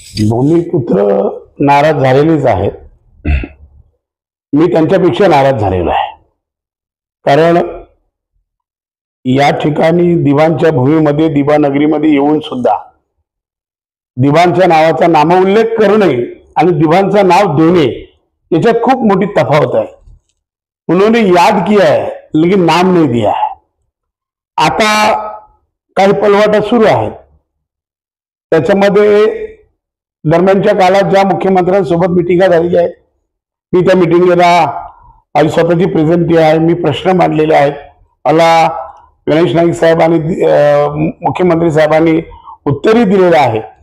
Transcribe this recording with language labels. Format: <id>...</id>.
<mr>भूमिपुत्र नाराज झालेलेच आहेत। मी त्यांच्यापेक्षा नाराज झालेलो आहे, कारण या ठिकाणी दिवांच्या भूमीमध्ये, दिबा नगरीमध्ये येऊन सुद्धा दिवांच्या नावाचा नामोल्लेख करणे आणि दिवांचं नाव देणे याच्यात खूप मोठी तफावत है।</mr> <hi>उन्होंने याद किया है लेकिन नाम नहीं दिया है।</hi> <mr>आता काही पलवाटा सुरू आहेत। त्याच्यामध्ये दरम्यानच्या काळात ज्या मुख्यमंत्र्यांसोबत मिटिंगा झालेली आहेत, मी त्या मिटिंगला माझी स्वतःची प्रेझेंटी आहे, मी प्रश्न मांडलेले आहेत। मला गणेश नाईक साहेबांनी मुख्यमंत्री साहेबांनी उत्तरही दिलेलं आहे।</mr>